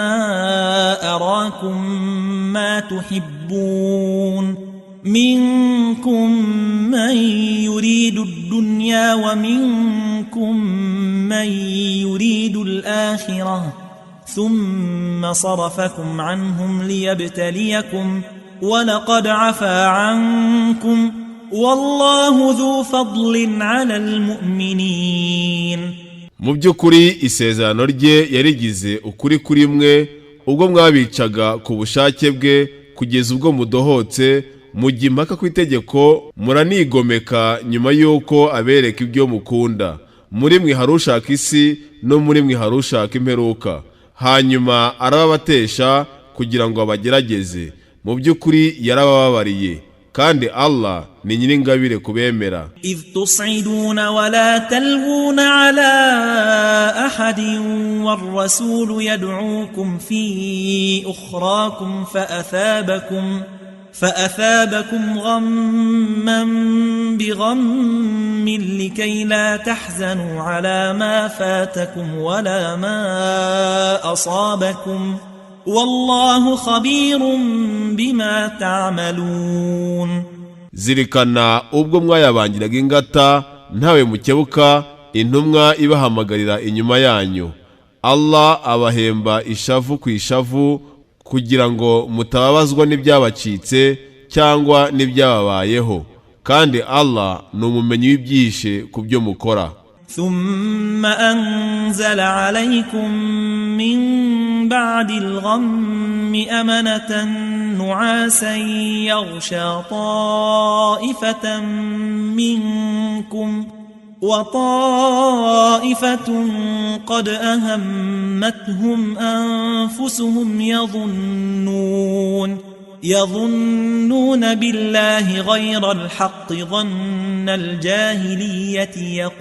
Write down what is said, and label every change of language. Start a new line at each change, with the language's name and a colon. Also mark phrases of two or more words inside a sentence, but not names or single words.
Arabic: أراكم ما تحبون منكم من يريد الدنيا ومنكم من يريد الآخرة ثم صرفكم عنهم ليبتليكم ولقد عفا عنكم والله ذو فضل على المؤمنين.
Kinyarwanda: Mu by'ukuri isezerano rye yarigize ukuri kuri mwe ubwo mwabicaga ku bushake bwe kugeza ubwo mudohotse, mujya impaka ku itegeko, muranigomeka nyuma y'uko abereka ibyo mukunda. Muri mwe hari ushaka isi no muri mwe hari ushaka imperuka, hanyuma arababatesha kugira ngo abagerageze. Mu by'ukuri yarabababariye, kandi Allah ni nyiringabire kubemera.
Arabic: إذ تصعدون ولا تلوون على أحد والرسول يدعوكم في أخراكم فأثابكم غما بغم لكي لا تحزنوا على ما فاتكم ولا ما أصابكم والله خبير بما تعملون.
Kinyarwanda: Zirikana ubwo mwayabangiraga ingata ntawe mukebuka, intumwa ibahamagarira inyuma yanyu. Allah abahemba ishavu ku ishavu kugira ngo mutababazwa n'ibyabacitse cyangwa n'ibyababayeho, kandi Allah ni umumenyi w'ibyihishe ku byo mukora.
Arabic: ثم أنزل عليكم من بعد الغم أمنة نعاسا يغشى طائفة منكم وطائفة قد أهمتهم أنفسهم يظنون بالله غير الحق ظن الجاهلية